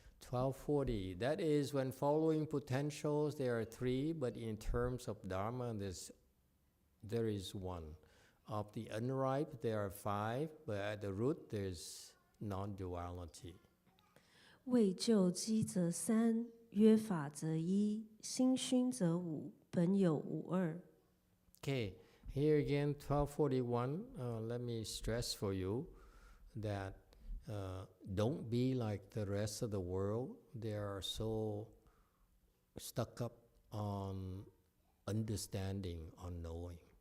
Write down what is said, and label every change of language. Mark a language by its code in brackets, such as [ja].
[en] 1240. That is when following potentials there are three, but in terms of Dharma there is one. Of the unripe there are five, but at the root there's non-duality. [zh] 未就机则三，约法则一，心熏则五，本有无二。 [en] Okay, here again 1241, let me stress for you that don't be like the rest of the world. They are so stuck up on understanding, on knowing.